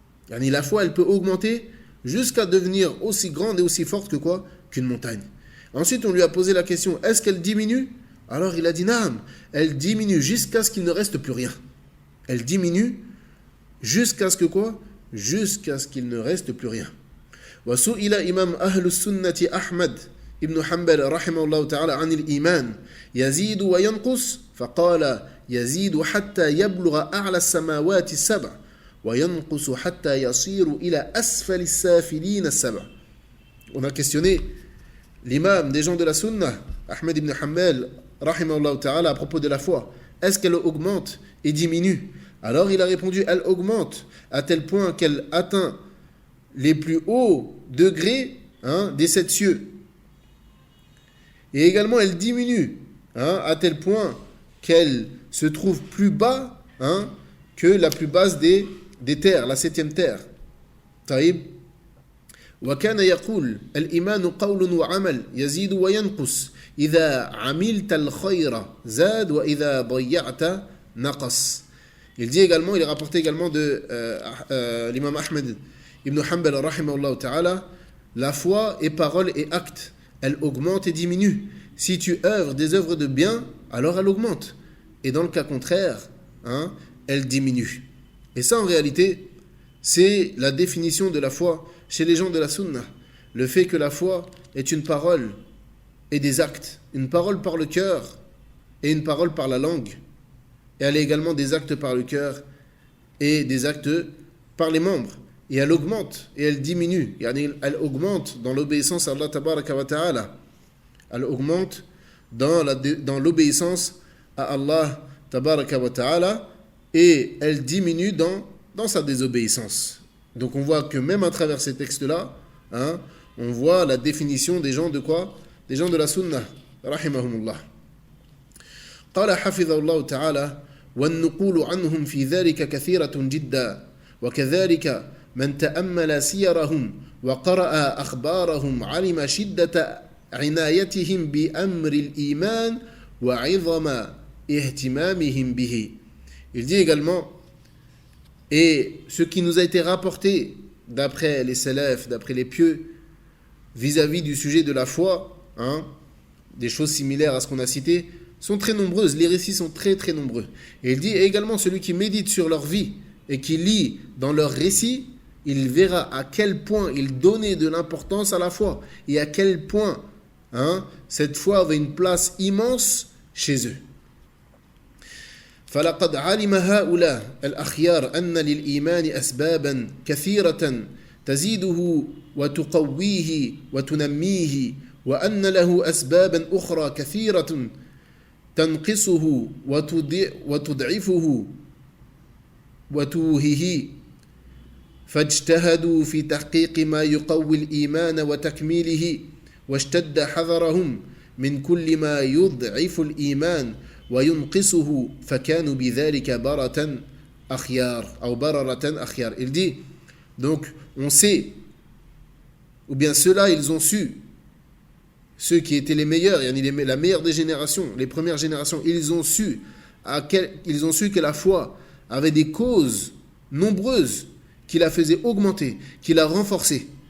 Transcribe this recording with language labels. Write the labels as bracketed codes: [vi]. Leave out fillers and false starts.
[fr] Yani la foi, elle peut augmenter jusqu'à devenir aussi grande et aussi forte que quoi? Qu'une montagne. Ensuite, on lui a posé la question, est-ce qu'elle diminue? Alors il a dit, Naam, elle diminue jusqu'à ce qu'il ne reste plus rien. Elle diminue jusqu'à ce que quoi? Jusqu'à ce qu'il ne reste plus rien. [ar] وسئل إمام أهل السنة أحمد ابن حنبل رحمه الله تعالى عن الإيمان يزيد وينقص فقال يزيد حتى يبلغ أعلى السماوات السبع وينقص حتى يصير إلى أسفل السافلين السبع. [fr] On a questionné l'imam des gens de la sunna, Ahmed ibn Hanbal rahimahullah ta'ala, à propos de la foi. Est-ce qu'elle augmente et diminue? Alors il a répondu, elle augmente à tel point qu'elle atteint les plus hauts degrés des 7 cieux. Et également elle diminue à tel point qu'elle se trouve plus bas que la plus basse des terres, la 7e terre. [ar] طيب. وكان يقول الإيمان قول وعمل يزيد وينقص إذا عملت الخير زاد وإذا ضيعت نقص. [fr] Il dit également, il est rapporté également de l'imam Ahmed ibn Hanbal rahimahullah ta'ala, la foi est parole et acte, elle augmente et diminue. Si tu œuvres des œuvres de bien, alors elle augmente. Et dans le cas contraire, elle diminue. Et ça en réalité, c'est la définition de la foi chez les gens de la sunna. Le fait que la foi est une parole et des actes. Une parole par le cœur et une parole par la langue. Et elle a également des actes par le cœur et des actes par les membres. Et elle augmente et elle diminue. Elle augmente dans l'obéissance à Allah tabaraka wa ta'ala. Elle augmente dans l'obéissance à Allah tabaraka wa ta'ala et elle diminue dans sa désobéissance. Donc on voit que même à travers ces textes-là, on voit la définition des gens de quoi? Des gens de la sunna. Rahimahumullah. [ar] قال حفظه الله تعالى والنقول عنهم في ذلك كثيرة جدا وكذلك من تأمل سيرهم وقرأ أخبارهم علم شدة عنايتهم بأمر الإيمان وعظم اهتمامهم به. [fr] Il dit également, et ce qui nous a été rapporté d'après les salafs, d'après les pieux, vis-à-vis du sujet de la foi, des choses similaires à ce qu'on a cité, sont très nombreuses, les récits sont très très nombreux. Et il dit également, celui qui médite sur leur vie et qui lit dans leurs récits, il verra à quel point ils donnaient de l'importance à la foi et à quel point cette foi avait une place immense chez eux. [ar] فلقد علم هؤلاء الأخيار أن للإيمان أسبابا كثيرة تزيده وتقويه وتنميه وأن له أسبابا أخرى كثيرة تنقصه وتضعفه وتوهيه فاجتهدوا في تحقيق ما يقوي الإيمان وتكميله واشتد حذرهم من كل ما يضعف الإيمان وينقصه فكانوا بذلك برة أخيار أو بررة أخيار. [fr] Il dit, donc on sait, ou bien ceux-là ils ont su, ceux qui étaient les meilleurs, la meilleure des générations, les premières générations, ils ont su que la foi avait des causes nombreuses qui la faisaient augmenter, qui la renforçaient.